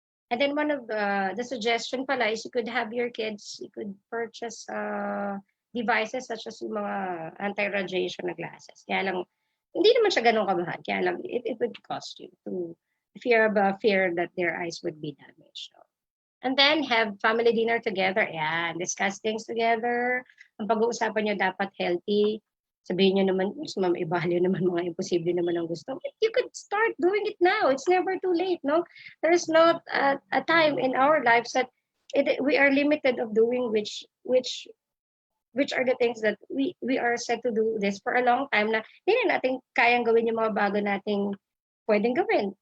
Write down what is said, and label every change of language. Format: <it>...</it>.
<en>And then one of the suggestion pala is you could have your kids, you could purchase devices such as yung mga anti-radiation na glasses.</en> <tl>Kaya lang, hindi naman siya ganun kamahal.</tl> <en>Kaya lang, it would cost you to, if you have a fear that their eyes would be damaged. So, and then have family dinner together. Yeah, discuss things together.</en> <tl>Ang pag-uusapan nyo dapat healthy. Sabihin nyo naman, si Ma'am Eballio naman, mga imposible naman ang gusto.</tl> <en>But you could start doing it now. It's never too late, no? There's not a time in our lives that we are limited of doing which are the things that we are set to do this for a long time</en> <tl>na hindi na natin kayang gawin yung mga bago nating pwedeng gawin.</tl>